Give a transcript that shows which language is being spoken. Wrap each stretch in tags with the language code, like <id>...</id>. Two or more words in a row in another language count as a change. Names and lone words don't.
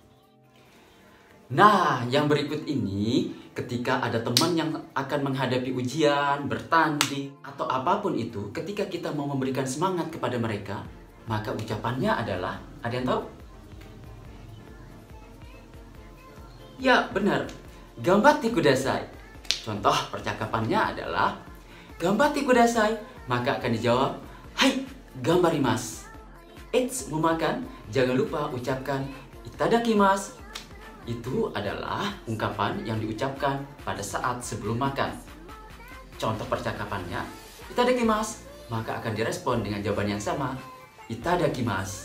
<id>Nah, yang berikut ini ketika ada teman yang akan menghadapi ujian, bertanding, atau apapun itu, ketika kita mau memberikan semangat kepada mereka, maka ucapannya adalah, ada yang tahu? Ya, benar.</id> <ja>頑張ってください.</ja> <id>Contoh percakapannya adalah</id> <ja>頑張ってください,</ja> <id>maka akan dijawab</id> <ja>はい、頑張ります.</ja> <id>Eits, mau makan? Jangan lupa ucapkan itadakimasu. Itu adalah ungkapan yang diucapkan pada saat sebelum makan. Contoh percakapannya itadakimasu, maka akan direspon dengan jawaban yang sama, itadakimasu.</id>